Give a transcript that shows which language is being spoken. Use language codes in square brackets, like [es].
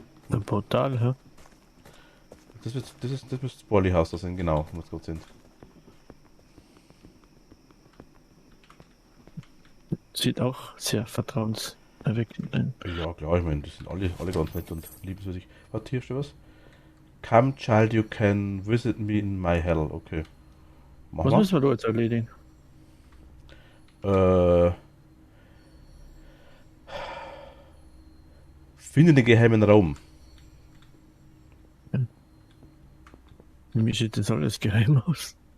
[de] Ein Portal, hä? Das müsste das Borli-Haus da sein, genau, wo wir gerade sind. Sieht auch sehr vertrauenserweckend ein. Ja, klar, ich meine, die sind alle ganz nett und liebenswürdig. Warte, hier steht was. [en] Come, child, you can visit me in my hell. Okay. [de] Was müssen wir da jetzt erledigen? Finde den geheimen Raum. Wie sieht das alles geheim aus?